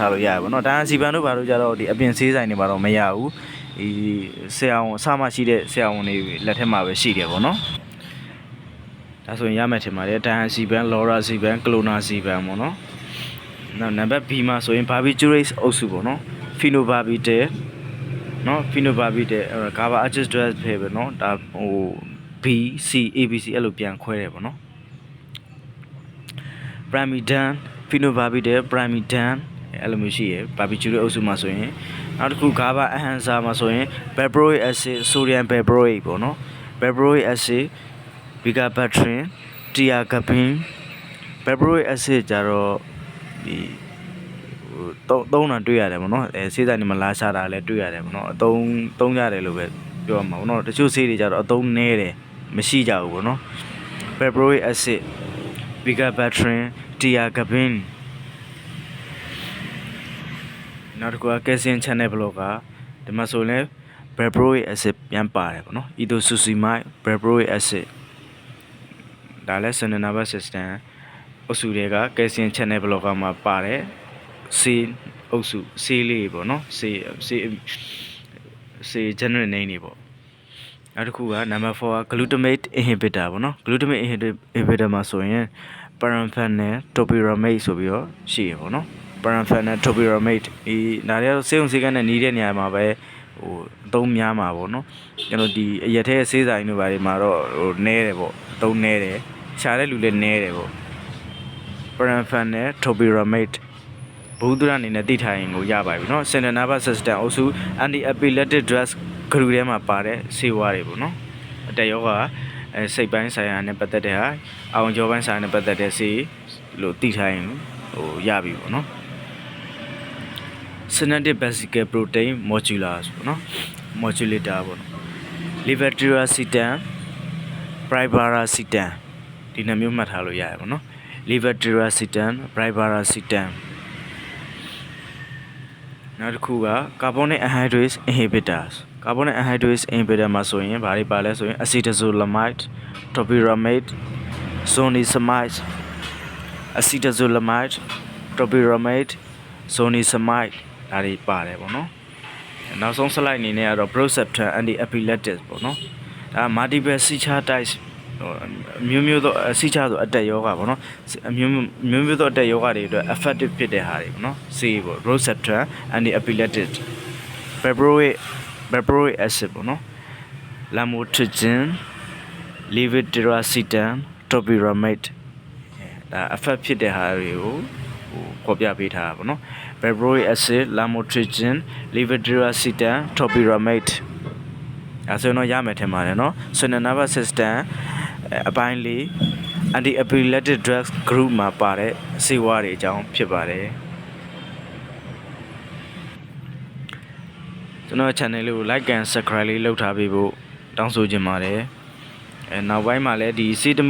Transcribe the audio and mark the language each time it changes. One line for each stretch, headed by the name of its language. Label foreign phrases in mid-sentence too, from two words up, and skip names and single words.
Burmese: ထားလို့ရတယ်ပေါ့နော်ဒိုင်ယာဇီပန်တို့ဘာလို့ကြတော့ဒီအပြင်ဆေးဆိုင်တွေမှာတော့မရဘူးဒီဆရာဝန်အစမှရှိတဲ့ဆရာဝန်တွေလက်ထက်မှာပဲရှိတယ်ပေါ့နော်ဒါဆိုရင်ရမယ်ထင်ပါတယ်ဒိုင်ယာဇီပန်လော်ရာဇီပန်ကလိုနာဇီပန်ပေါ့နော်နောက်နံပါတ် B မှာဆိုရင် Barbiturates အုပ်စုပေါ့နော် Phenobarbitalเนาะ
English: Phenobarbital GABAergic drugs
Burmese: ပဲเนาะဒါဟို B C ABC အဲ့လိုပြန်ခွဲတယ်ပေါ့เนาะ
English: Primidone Phenobarbital Primidone
Burmese: အဲ့လိုမျိုးရှိရယ် Barbiturates အုပ်စုမှာဆိုရင်နောက်တစ်ခု
English: GABA enhancer
Burmese: မှာဆိုရင်
English: valproic acid sodium valproate
Burmese: ပေါ့เนาะ
English: valproic acid vigabatrin tiagabine valproic acid
Burmese: ကြတော့ဒီသုံးတာတွေ့ရတယ်ပေါ့နော်ဆေးဆိုင်တွေမှာလာရှာတာလည်းတွေ့ရတယ်ပေါ့နော်အသုံးရတယ်လို့ပဲပြောမှာပေါ့နော်တချို့ဆေးတွေကြတော့အသုံးနည်းတယ်မရှိကြဘူးပေါ့နော်
English: valproic acid vigabatrin tiagabine
Burmese: နောက်တစ်ခုက
English: calcium channel blocker
Burmese: ဒီမှာဆိုရင်
English: valproic acid
Burmese: ပြန်ပါတယ်ပေါ့နော်
English: ethosuximide valproic acid
Burmese: ဒါလည်း
English: Central Nervous System
Burmese: အုပ်စုတွေက
English: calcium channel blocker
Burmese: မှာပါတယ်ဆေးအုပ်စုဆေးလေးပေါ့နော်ဆေး
English: general name
Burmese: တွေပေါ့နောက်တစ်ခု က number 4 က
English: glutamate inhibitor
Burmese: ပေါ့နော်
English: glutamate inhibitor
Burmese: မှာဆိုရင်
English: paramphenol topiramate
Burmese: ဆိုပြီးတော့ရှိရပေါ့နော်
English: paramphenol topiramate
Burmese: ဒီဒါတွေကတော့ဆေးုံဆေးကန်းနဲ့နီးတဲ့နေရာမှာပဲဟိုအ သုံးများမှာပေါ့နော်ကျွန်တော်ဒီအရက်ထဲဆေးဆိုင်တွေဘာတွေမှာတော့ဟိုနည်းတယ်ပေါ့အသုံးနည်းတယ်ရှာတဲ့လူ လည်းနည်းတယ်ပေါ့
English: paramphenol topiramate
Burmese: ဘုဒ္ဓရအနေနဲ့သိထားရင်ကိုရပါပြီเนาะ
English: Central Nervous System
Burmese: အုပ်စု
English: Anti Epileptic Drugs
Burmese: ဂရုထဲမှာပါတဲ့ဆေးဝါးတွေပေါ့เนาะအတက်ယောဂစိတ်ပိုင်းဆိုင်ရာနဲ့ပတ်သက်တဲ့ဟာအောင်ကျော်ပိုင်းဆိုင်ရာနဲ့ပတ်သက်တဲ့ဆေးလို့သိထားရင်ဟိုရပြီပေါ့เนาะ
English: Synaptic Vesicle Protein Modulators
Burmese: ပေါ့เนาะ Modulator ပေါ့เนาะ
English: Levetiracetam Brivaracetam
Burmese: ဒီနှမျိုးမှတ်ထားလို့ရတယ်ပေါ့เนาะ
English: Levetiracetam Brivaracetam
Burmese: နောက်တစ်ခုက
English: carbonic anhydrase inhibitors carbonic anhydrase inhibitor
Burmese: မှာဆိုရင်ဘာတွေပါလဲဆိုရင်
English: acetazolamide topiramate zonisamide acetazolamide topiramate zonisamide
Burmese: ဒါတွေပါတယ်ပေါ့နော်နောက်ဆုံး slide အနေနဲ့ကတော့
English: Proceptan anti epileptic
Burmese: ပေါ့နော်ဒါ
English: multiple seizure types
Burmese: မျိုးမျိုးသောစီးချဆိုအတက်ယောဂပေါ့နော်မျိုးသောအတက်ယောဂတွေအတွက် effective ဖြစ်တဲ့ဟာတွေပေါ့နော်ဆေးပေါ့
English: Proceptan anti epileptic valproic acid
Burmese: ပေါ့နော် Lamotrigine
English: Levetiracetam Topiramate
Burmese: ဒါ effect ဖြစ်တဲ့ဟာတွေကိုဖော်ပြပေးထားတာပေါ့နော်
English: valproic acid lamotrigine levetiracetam topiramate
Burmese: အဲဆိုတော့ရမယ်ထင်ပါတယ်နော်
English: central nervous system
Burmese: အပိုင်း၄
English: anti epileptic drugs group
Burmese: မှာပါတဲ့ဆေးဝါးတွေအကြောင်းဖြစ်ပါတယ် ကျွန်တော် channel လေးကို
English: like and subscribe
Burmese: လေးလုပ်ထားပေးဖို့တောင်းဆိုချင်ပါတယ်နောက်ပိုင်းမှာလည်းဒီစေတ